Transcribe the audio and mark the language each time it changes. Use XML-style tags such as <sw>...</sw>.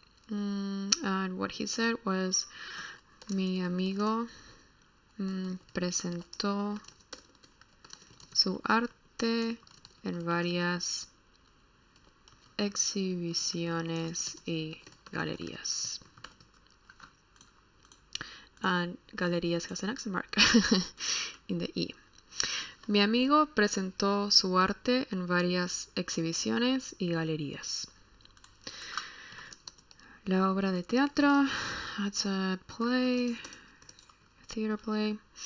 <en>And what he said was,</en> <es>mi amigo presentó su arte en varias exhibiciones y galerías.</es> <en>And galerías has an accent mark in the E.</en> <es>Mi amigo presentó su arte en varias exhibiciones y galerías. La obra de teatro,</es> <en>that's a play, a theater play.</en>